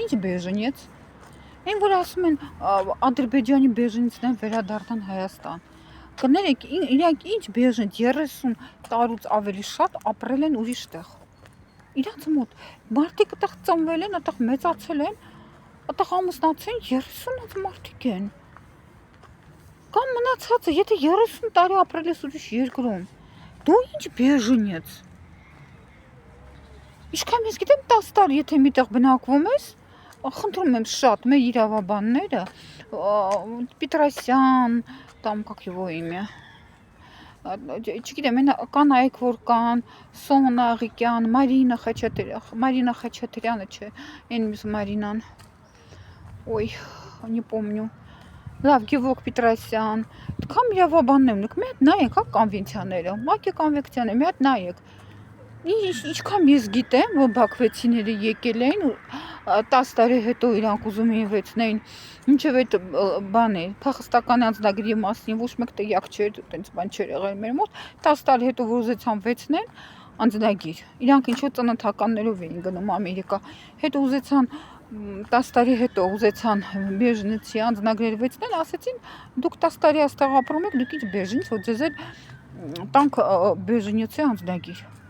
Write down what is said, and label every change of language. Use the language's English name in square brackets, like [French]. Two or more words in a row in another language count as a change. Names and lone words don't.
[Armenian] ինչ բեժնեց։ Այն որ ասում են Ադրբեջանի բեժինցներ վերադառնան Հայաստան։ Կներեք, իրանք ինչ բեժն 30 տարուց ավելի շատ ապրել են ուրիշ տեղ։ Իրանց մոտ մարդիկ այդտեղ ծնվել են, այդտեղ մեծացել են, այդտեղ ամուսնացել 30 մարդիկ են։ Կամ մնացածը, եթե 30 տարի ապրել ես ուրիշ երկրում, դու ինչ բեժնեց։ Ինչքան ես գիտեմ 10 տարի եթե միտեղ բնակվում ես, խնդրում եմ շատ, մեր իրավաբանները, Պետրոսյան, [Russian] там как его имя, [Armenian] չգիտեմ, կանայք որ կան, Սոնա Աղիկյան, Մարինա Խաչատրյանը, չէ, այն մյուս Մարինան, [Russian] ой, не помню, [Armenian] լավ, Գևորգ Պետրոսյան, այդքան իրավաբաններ ունենք, մի հատ նայեք, կոնվենցիաները, ՄԱԿ-ի կոնվենցիաները, մի հատ նայեք։ Ինչքան ես գիտեմ, որ բաքվեցիները եկել էին ու 10 տարի հետո իրանք ուզում էին վեցնեին, մինչև այդ բան է, փախստական անձնագրի մասին ոչ մեկ տեղյակ չէր, այդպես բան չէր եղել մեր մոտ, 10 տարի հետո որ ուզեցան վեցնեն անձնագիր, իրանք ինչ-որ ծննդականներով էին գնում Ամերիկա, հետո ուզեցան 10 տարի հետո ուզեցան բեժնեցի անձնագրեր վեցնել, ասեցին դուք 10 տարի այստեղ ապրում եք, դուք ինչ բեժնից, որ ձեզ էլ տանք բեժնեցի անձնագիր։